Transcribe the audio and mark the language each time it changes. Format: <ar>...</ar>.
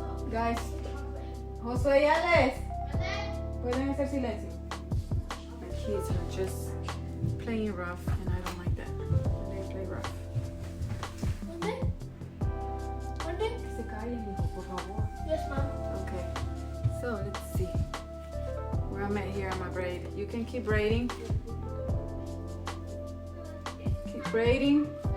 <en>Guys,</en> <es>Josué y Alex, pueden hacer silencio.</es> <en>My kids are just playing rough and I don't like that. They play rough.</en> <es>Que se callen, hijo, por favor.</es> <en>Yes, ma'am. Okay, so let's see where I'm at here on my braid. You can keep braiding. Keep braiding.</en>